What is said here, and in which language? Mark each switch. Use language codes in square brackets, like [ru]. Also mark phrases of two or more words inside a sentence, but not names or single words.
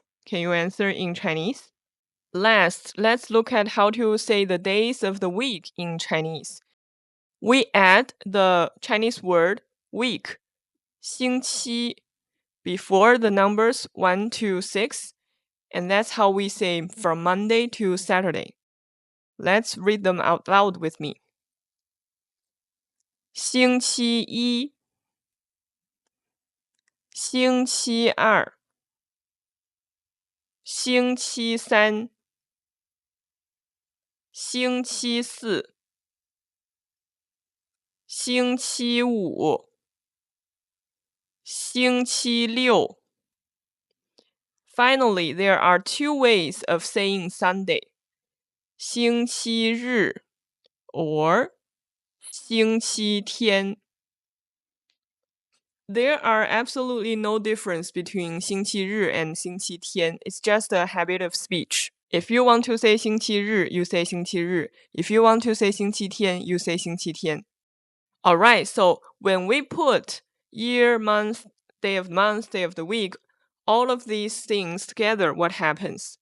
[en] Can you answer in Chinese? Last, let's look at how to say the days of the week in Chinese. We add the Chinese word week, [zh] 星期, [en] before the numbers 1 to 6, and that's how we say from Monday to Saturday. Let's read them out loud with me. [zh] 星期一 星期二 星期三 星期四 星期五 星期六 [en] Finally, there are 2 ways of saying Sunday. [zh] 星期日 or 星期天. [en] There are absolutely no difference between 星期日 and 星期天. It's just a habit of speech. If you want to say 星期日, you say 星期日. If you want to say 星期天, you say 星期天. Alright, so when we put year, month, day of the week, all of these things together, what happens?